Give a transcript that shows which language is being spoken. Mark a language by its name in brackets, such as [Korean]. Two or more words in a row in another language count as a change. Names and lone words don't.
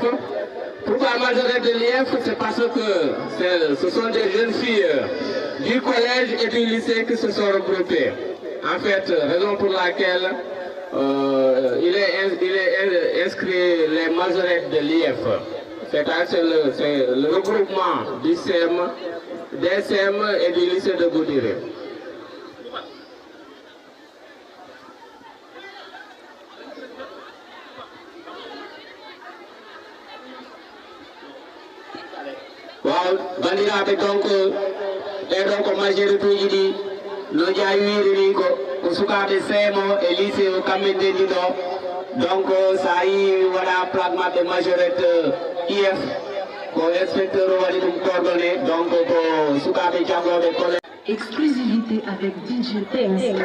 [French] Pourquoi majorette de l'IF? C'est parce que ce sont des jeunes filles du collège et du lycée qui se sont regroupées. En fait, raison pour laquelle il est inscrit les majorettes de l'IF. C'est le regroupement du CEM, des CEM et du lycée de Goudiri. [Fula] Wow, bandiraɓe donc ɗeɗon ko majorituji ɗi no jawiri ni ko sukaɓe seemo e lycée o kamɓe ndenndi ɗo donc sa yi waɗa plaque maɓɓe majorette IF ko inspecteur o waɗi ɗum coordonné donc ko sukaɓe janggoɓe collège. [French] Exclusivité avec DJ Thanks.